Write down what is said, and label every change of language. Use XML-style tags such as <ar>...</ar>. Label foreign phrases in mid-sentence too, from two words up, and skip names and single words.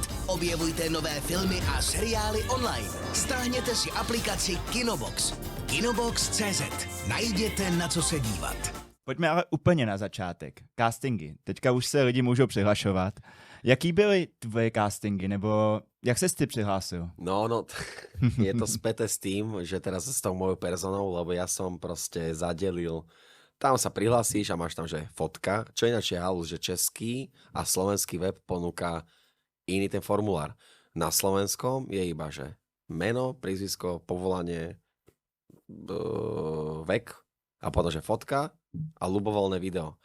<cs>Objevujte nové filmy a seriály online. Stáhněte si aplikaci Kinobox. Kinobox.cz. Najděte na co se dívat. Pojďme ale úplně na začátek. Castingy. Teďka už se lidi můžou přihlašovat. Jaký byly tvoje castingy, nebo jak ses ty přihlásil?</cs> <sk>No, je to späté s tým, že teraz s tou mojou personou, lebo ja som proste zadelil, tam sa prihlásíš a máš tam, že fotka, čo ináč je halus, že český a slovenský web ponúka iný ten formulár. Na slovenskom je iba, že meno, prízvisko, povolanie, vek a potom, že fotka a ľubovoľné video.</sk>